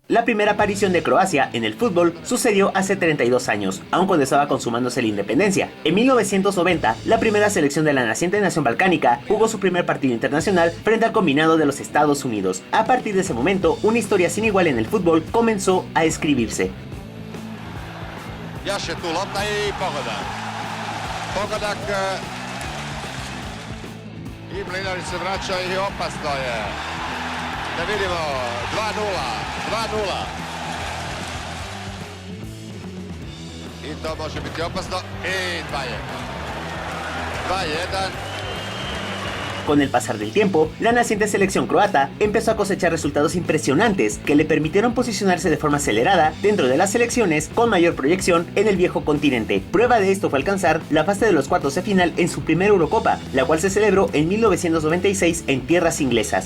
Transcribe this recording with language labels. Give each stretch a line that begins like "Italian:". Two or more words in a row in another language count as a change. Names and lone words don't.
Spanish: La primera aparición de Croacia en el fútbol sucedió hace 32 años, aun cuando estaba consumándose la independencia. En 1990, la primera selección de la naciente nación balcánica jugó su primer partido internacional frente al combinado de los Estados Unidos. A partir de ese momento, una historia sin igual en el fútbol comenzó a escribirse.
Croatian: Još je tu lopta i pogodak. Pogodak i Mlinarić se vraća i opasno je. Da vidimo 2-0. I to može biti opasno i 2-1.
Spanish: Con el pasar del tiempo, la naciente selección croata empezó a cosechar resultados impresionantes que le permitieron posicionarse de forma acelerada dentro de las selecciones con mayor proyección en el viejo continente. Prueba de esto fue alcanzar la fase de los cuartos de final en su primera Eurocopa, la cual se celebró en 1996 en tierras inglesas.